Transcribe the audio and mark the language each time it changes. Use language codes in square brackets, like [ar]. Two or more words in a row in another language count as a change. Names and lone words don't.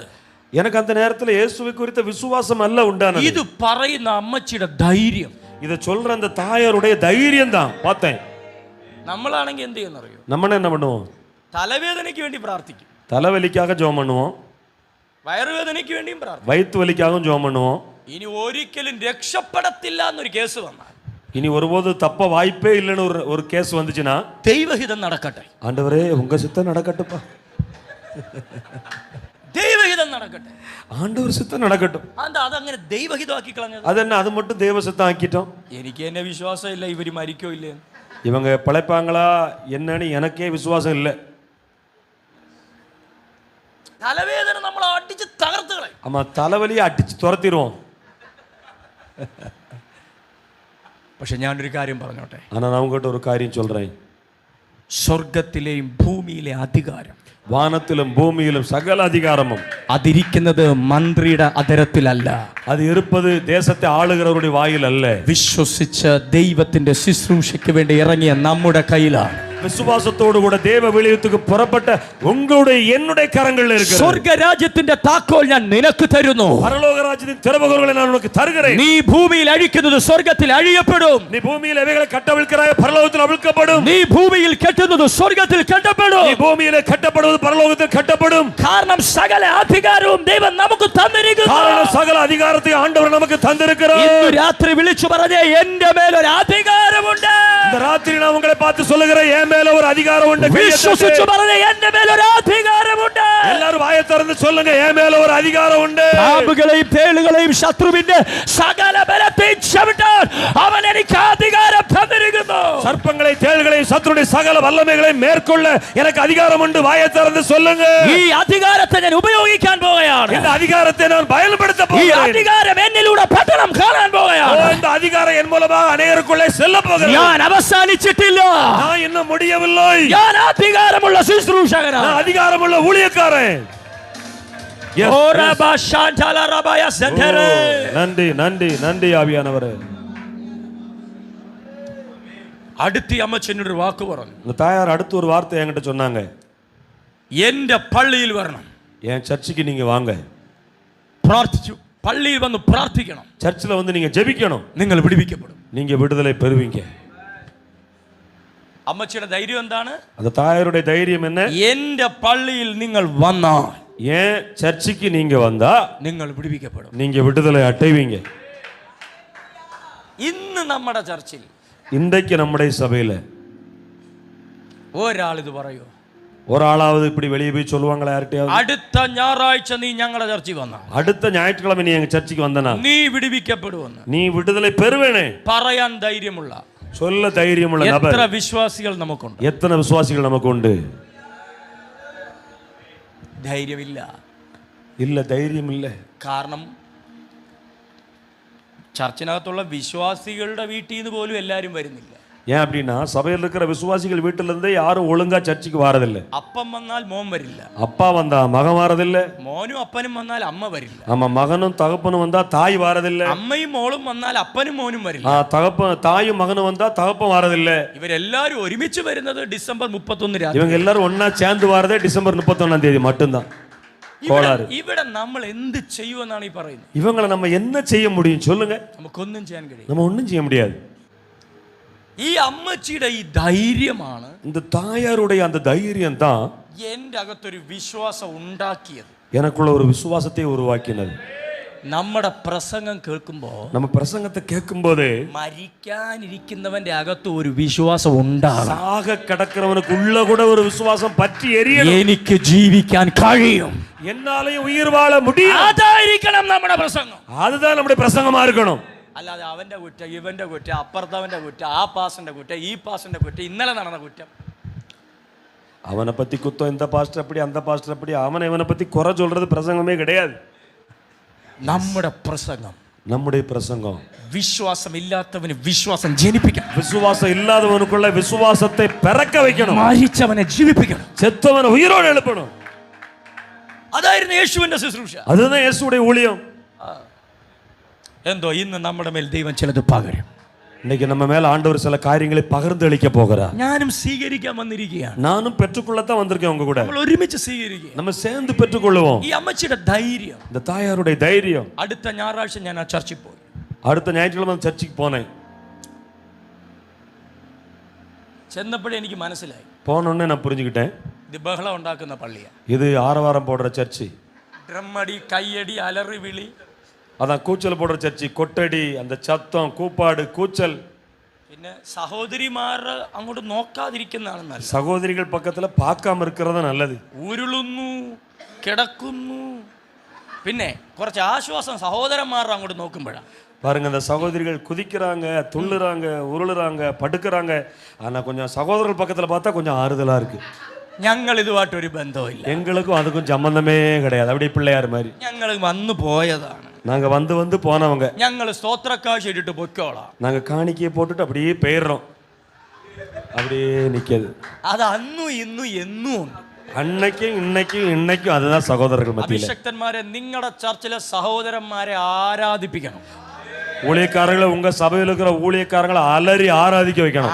[ta] எனக்கு அந்த நேரத்தில் இயேசுவை குறித்த விசுவாசம் அல்ல உண்டானது. [ml] ഇത് പറയുന്ന അമ്മച്ചിയുടെ ധൈര്യം. [ta] இதை சொல்ற அந்த தாயாருடைய தைரியம் தான் பார்த்தேன். [ml] നമ്മളാണെങ്കിൽ എന്ത് ചെയ്യുന്നറിയോ? [ta] நம்ம என்ன பண்ணுவோம்? [ml] തലവേദനയ്ക്ക് വേണ്ടി പ്രാർത്ഥിക്കും, [ta] தலைவலிக்காக ஜெபம் பண்ணுவோம், [ml] വയറുവേദനയ്ക്ക് വേണ്ടിയും പ്രാർത്ഥിക്കും. [ta] வயிற்று வலிக்காகவும் ஜெபம் பண்ணுவோம். [ml] ഇനി ഒരിക്കലും രക്ഷപ്പെടത്തില്ല എന്നൊരു കേസ് വന്നാൽ, [ta] இனி ஒருபோது தப்ப வாய்ப்பே இல்லைன்னு ஒரு கேஸ் வந்துச்சுன்னா, [ml] ദൈവഹിതം നടക്കട്ടെ, [ta] ஆண்டவரே உங்க சித்தம் நடக்கட்டுப்பா, [ml] ദൈവഹിതം നടക്കട്ടെ, [ta] ஆண்டவர் சித்தம் நடக்கட்டும். [ml] അതങ്ങനെ ദൈവഹിതമാക്കി കളഞ്ഞത്. [ta] அது என்ன, அது மட்டும் தேவ சித்தம் ஆக்கிட்டோம். [ml] എനിക്ക് എന്നെ വിശ്വാസം ഇല്ല ഇവര് മരിക്കോ ഇല്ലേ. [ta] இவங்க பிழைப்பாங்களா என்னன்னு எனக்கே விசுவாசம் இல்லை. [ml] തലവേദന നമ്മൾ അടിച്ച് തകർത്ത് കളയും. [ta] ஆமா, தலைவலியை அடிச்சு துரத்திடுவோம். [ml] പക്ഷെ ഞാനൊരു കാര്യം പറഞ്ഞോട്ടെ. [ta] ஆனா நான் உங்ககிட்ட ஒரு காரியம் சொல்றேன். [ml] സ്വർഗത്തിലെയും ഭൂമിയിലെ അധികാരം, [ta] வானத்திலும் பூமியிலும் சகல அதிகாரமும் [ml] അതിരിക്കുന്നത് മന്ത്രിയുടെ അധരത്തിലല്ല, [ta] அது இருப்பது தேசத்தை ஆளுகிறவருடைய வாயில் அல்ல, [ml] വിശ്വസിച്ച ദൈവത്തിന്റെ ശുശ്രൂഷയ്ക്ക് വേണ്ടി ഇറങ്ങിയ നമ്മുടെ കയ്യിലാണ്. [ta] விசுவாசத்தோடு கூட தேவ விளையத்துக்கு புறப்பட்ட உங்களுடைய என்னுடைய கரங்களில் இருக்கிறது. [ml] സ്വർഗരാജ്യത്തിന്റെ താക്കോൽ ഞാൻ നിനക്ക് തരുന്നു. [ta] பரலோக ராஜ்யத்தின் திறவுகோல்களை நான் உனக்கு தருகிறேன். [ml] നീ ഭൂമിയിൽ അഴിക്കുന്നത് സ്വർഗത്തിൽ അഴിയപ്പെടും. [ta] நீ பூமியில் எவைகளை கட்டவிழ்க்கிறாய் பரலோகத்தில் அவிழ்க்கப்படும். [ml] നീ ഭൂമിയിൽ കെട്ടുന്നത് സ്വർഗത്തിൽ കെട്ടപ്പെടും. [ta] நீ பூமியிலே கட்டப்படுவது பரலோகத்தில் கட்டப்படும். [ml] കാരണം സകല അധികാരവും ദൈവം നമുക്ക് തന്നിരിക്കുന്നു. [ta] காரணம் சகல அதிகாரத்தை ஆண்டவர் நமக்கு தந்திருக்கிறார். [ml] ഇന്ന് രാത്രി വിളിച്ചു പറഞ്ഞേ, എന്റെ മേൽ ഒരു അധികാരമുണ്ട്. [ta] இந்த ராத்திரி நான் உங்களை பார்த்து சொல்லுகிறேன், என் மேல ஒரு அதிகாரம் உண்டு. [ml] വിശ്വസിച്ചു പറഞ്ഞേ, എന്റെ മേൽ ഒരു അധികാരമുണ്ട്. [ta] எல்லாரும் வாயை திறந்து சொல்லுங்க, என் மேல ஒரு அதிகாரம் உண்டு. [ml] പാമ്പുകളെയും തേളുകളെയും ശത്രുവിന്റെ സകല ബലത്തെയും ചവിട്ടാൻ അവൻ എനിക്ക് അധികാരം തന്നിരിക്കുന്നു. [ta] சர்ப்பங்களை தேள்களையும் சத்துருடைய சகல வல்லமைகளையும் மேற்கொள்ள எனக்கு அதிகாரம் உண்டு. வாயை திறந்து சொல்லுங்க. [ml] ഈ അധികാരത്തെ ഞാൻ ഉപയോഗിക്കാൻ പോവുകയാണ്. [ta] இந்த அதிகாரத்தை நான் பயன்படுத்த [ml] ഈ [ta] போகிறேன். [ml] അധികാരം എന്നിലൂടെ പട്ടണം കാണാൻ പോവുകയാണ്. [ta] இந்த அதிகாரம் என் மூலமாக அநேகருக்குள்ளே செல்ல போகிறது. [ml] ഞാൻ അവസാനിച്ചിട്ടില്ല. [ta] நான் இன்னும் முடியவில்லை. [ml] ഞാൻ അധികാരമുള്ള ശുശ്രൂഷകനാണ്. [ta] நான் அதிகாரமுள்ள ஊழியக்காரன். நன்றி நன்றி நன்றி ஆவியானவரே. [ml] അടുത്ത അമ്മച്ചനൊരു വാക്ക് പറഞ്ഞു. [ta] இந்த தாயார் அடுத்து ஒரு வார்த்தை என்கிட்ட சொன்னாங்க, [ml] എന്റെ പള്ളിയിൽ വരണം, [ta] என் சர்ச்சுக்கு நீங்க வாங்க, [ml] പ്രാർത്ഥിച്ചു. പള്ളിയിൽ വന്ന് പ്രാർത്ഥിക്കണം, [ta] சர்ச்சில் வந்து நீங்க ஜெபிக்கணும், [ml] നിങ്ങൾ വിടുവിക്കപ്പെടും. [ta] நீங்க விடுதலை பெறுவீங்க. [ml] അമ്മച്ചിയുടെ ധൈര്യം എന്താണ്? [ta] அந்த தாயாருடைய தைரியம் என்ன? [ml] എന്റെ പള്ളിയിൽ നിങ്ങൾ വന്നാൽ [ta] ஏன் சர்ச்சுக்கு நீங்க வந்தா [ml] നിങ്ങൾ വിടുവിക്കപ്പെടും. [ta] நீங்க விடுதலை அடைவீங்க. [ml] ഇന്ന് നമ്മുടെ ചർച്ചിൽ [ta] இன்றைக்கு நம்முடைய சபையில [ml] ഒരാൾ ഇത് പറയോ? [ta] ஒரு ஆளாவது இப்படி வெளியே போய் சொல்லுவாங்களா யார்கிட்டயாவது? [ml] അടുത്ത ഞായറാഴ്ച നീ ഞങ്ങളുടെ ചർച്ചിൽ വന്നാ, [ta] அடுத்த ஞாயிற்றுக்கிழமை நீ எங்க சர்ச்சுக்கு வந்தனா [ml] നീ വിടുവിക്കപ്പെടുമെന്ന് [ta] நீ விடுதலை பெறுவேனே [ml] പറയാൻ ധൈര്യമുള്ള [ta] சொல்ல தைரியமுள்ள நபர் [ml] എത്ര വിശ്വാസികൾ നമുക്കുണ്ട്? [ta] எத்தனை விசுவாசிகள் நமக்கு உண்டு? [ml] ധൈര്യമില്ല. [ta] இல்ல, தைரியம் இல்ல. [ml] കാരണം ചർച്ചിനകത്തുള്ള വിശ്വാസികളുടെ വീട്ടിൽ നിന്ന് പോലും എല്ലാവരും വരുന്നില്ല. [ta] ஏன் அப்படின்னா சபையில் இருக்கிற விசுவாசிகள் வீட்டுல இருந்தே யாரும் ஒழுங்கா சர்ச்சுக்கு வாரதில்லை. [ml] അപ്പം വന്നാൽ മോൻ വരില്ല, [ta] அப்பா வந்தா மகன் வாரதில்லை, [ml] മോനും അപ്പനും വന്നാൽ അമ്മ വരില്ല, [ta] ஆமா மகனும் தகப்பனும் வந்தா தாய் வாரதில்லை, [ml] അമ്മയും മോളും വന്നാൽ അപ്പനും മോനും വരില്ല. [ta] தாயும் மகனும் வந்தா தகப்பன் வாரதில்லை. [ml] ഇവരെല്ലാരും ഒരുമിച്ച് വരുന്നത് ഡിസംബർ 31 രാത്രി. [ta] இவங்க எல்லாரும் ஒன்னா சேர்ந்து வாரதே டிசம்பர் 31ஆம் தேதி மட்டும்தான். கோளாறு. [ml] ഇവിടെ നമ്മൾ എന്ത് ചെയ്യുമെന്നാണ് ഈ പറയുന്നത്? [ta] இவங்களை நம்ம என்ன செய்ய முடியும் சொல்லுங்க? [ml] നമുക്കൊന്നും ചെയ്യാൻ കഴിയും. [ta] நம்ம ஒண்ணும் செய்ய முடியாது. [ml] ഈ അമ്മച്ചിയുടെ ഈ ധൈര്യമാണ്, [ta] இந்த தாயாருடைய அந்த தைரியம் தான் [ml] എൻ്റെ അകത്തൊരു വിശ്വാസം ഉണ്ടാക്കിയത്, [ta] எனக்குள்ள ஒரு விசுவாசத்தை உருவாக்கினது. [ml] നമ്മുടെ പ്രസംഗം കേൾക്കുമ്പോൾ, [ta] நம்ம பிரசங்கத்தை கேட்கும்போது [ml] മരിക്കാനിരിക്കുന്നവന്റെ അകത്ത് ഒരു വിശ്വാസം ഉണ്ടാകും. [ta] சாக கிடக்கிறவனுக்கு உள்ள கூட ஒரு விசுவாசம் பற்றி எரியணும். [ml] എനിക്ക് ജീവിക്കാൻ കഴിയും, [ta] என்னாலயும் உயிர் வாழ முடியும். [ml] അതായിരിക്കണം നമ്മുടെ പ്രസംഗം. [ta] அதுதான் நம்முடைய பிரசங்கமா இருக்கணும். [ml] അല്ലാതെ അവന്റെ കുറ്റം, ഇവന്റെ കുറ്റം, അപ്പുറത്തവന്റെ കുറ്റം, ആ പാസ്റ്ററിന്റെ കുറ്റം, ഈ പാസ്റ്ററിന്റെ കുറ്റം, ഇന്നലെ നടന്ന കുറ്റം, [ta] அவனை பத்தி குத்தம், இந்த பாஸ்டர் அப்படி, அந்த பாஸ்டர் அப்படி, அவனை இவனை பத்தி குறை சொல்றது பிரசங்கமே கிடையாது. [ml] നമ്മുടെ പ്രസംഗം, [ta] நம்முடைய பிரசங்கம் [ml] വിശ്വാസം ഇല്ലാത്തവന് വിശ്വാസം ജനിപ്പിക്കണം, [ta] விசுவாசம் இல்லாதவனுக்குள்ள விசுவாசத்தை பிறக்க வைக்கணும், [ml] മരിച്ചവനെ ജീവിപ്പിക്കണം, [ta] செத்தவனை உயிரோடு எழுப்பணும். [ml] അതായിരുന്നു യേശുവിന്റെ ശുശ്രൂഷ. [ta] அதுதான் இயேசுடைய ஊழியம். [ml] എന്തോ ഇന്ന് നമ്മുടെ മേൽ ദൈവം ചിലത് പകരും. [ta] இன்னைக்கு நம்ம மேல ஆண்டவர் சில காரியங்களை பகிர்ந்து அளிக்க போகிறார். [ml] ഞാനും സ്വീകരിക്കാൻ വന്നിരിക്കുകയാണ്. [ta] நானும் பெற்றுக்கொள்ளத்தான் வந்திருக்கேன் உங்க கூட. [ml] നമ്മൾ ഒരുമിച്ച് സ്വീകരിക്കുക. [ta] நம்ம சேர்ந்து பெற்றுக்கொள்வோம். [ml] ഈ അമ്മച്ചിയുടെ ധൈര്യം, [ta] இந்த தாயாருடைய தைரியம். [ml] അടുത്ത ഞായറാഴ്ച ഞാൻ ആ ചർച്ചിൽ പോയി. [ta] அடுத்த ஞாயிற்றுக்கிழமை சர்ச்சுக்கு போனேன். [ml] ചെന്നപ്പോഴേ എനിക്ക് മനസ്സിലായി, [ta] போனோடனே நான் புரிஞ்சுக்கிட்டேன், [ml] ഇത് ബഹളം ഉണ്ടാക്കുന്ന പള്ളിയാണ്. [ta] இது ஆரவாரம் போடுற சர்ச்சு. [ml] ഡ്രമ്മടി, കയ്യടി, അലറി വിളി, [ta] அதான் கூச்சல் போடுற சர்ச்சு. கொட்டடி, அந்த சத்தம், கூப்பாடு, கூச்சல். [ml] പിന്നെ സഹോദരിമാർ അങ്ങോട്ട് നോക്കാതിരിക്കുന്നതാണ് നല്ലത്. [ta] சகோதரிகள் பக்கத்துல பார்க்காம இருக்கிறது நல்லது. [ml] ഉരുളുന്നു, കിടക്കുന്നു. പിന്നെ കുറച്ച് ആശ്വാസം സഹോദരന്മാർ അങ്ങോട്ട് നോക്കുമ്പോഴാണ്. [ta] பாருங்க, அந்த சகோதரிகள் குதிக்கிறாங்க, துள்ளுறாங்க, உருளுறாங்க, படுக்கிறாங்க. ஆனா கொஞ்சம் சகோதரர்கள் பக்கத்துல பார்த்தா கொஞ்சம் ஆறுதலா இருக்கு. [ml] ഞങ്ങൾ ഇതുമായിട്ടൊരു ബന്ധമില്ല, [ta] எங்களுக்கும் அதுக்கும் சம்பந்தமே கிடையாது. அப்படி பிள்ளையார் மாதிரி [ml] ഞങ്ങൾ വന്നു പോയതാണ്. [ta] நாங்க வந்து வந்து போனவங்க. [ml] ഞങ്ങൾ സ്തോത്രക്കാഴ്ച ഇട്ടിട്ട് പൊയ്ക്കോളാം. [ta] நாங்க காணிக்கையை போட்டுட்டு அப்படியே போயிடுறோம். அப்படியே நிற்கிறது. [ml] അത് അന്നും ഇന്നും എന്നും ഉണ്ട്. [ta] அன்னைக்கும் இன்னைக்கும் இன்னைக்கும் அதுதான் சகோதரர்கள் மத்தியில். [ml] അഭിഷക്തന്മാരെ, നിങ്ങളുടെ ചർച്ചിലെ സഹോദരന്മാരെ ആരാധിപ്പിക്കണം. [ta] ஊழியக்காரர்களை, உங்க சபையில் இருக்கிற ஊழியக்காரங்களை அலறி ஆராதிக்க வைக்கணும்.